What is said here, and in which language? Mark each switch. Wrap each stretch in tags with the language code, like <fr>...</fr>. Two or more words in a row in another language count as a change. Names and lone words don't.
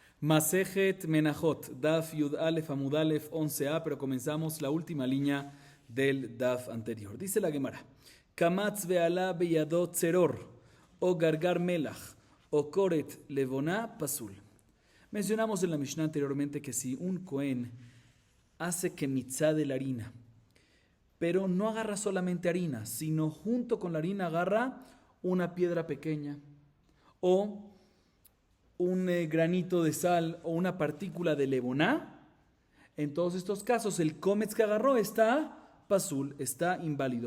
<es>Masejet Menachot,</es> <he>דף יא עמוד א</he> <es>11a, pero comenzamos la última línea del Daf anterior. Dice la Gemara:</es> <he>קמץ ועלה בידו צרור, או גרגר מלח, או קורט לבונה פסול.</he> <es>Mencionamos en la Mishnah anteriormente que si un Cohen hace kemitzá de la harina, pero no agarra solamente harina, sino junto con la harina agarra una piedra pequeña, o un granito de sal o una partícula de levoná, en todos estos casos el kometz que agarró está pasul, está inválido.</es>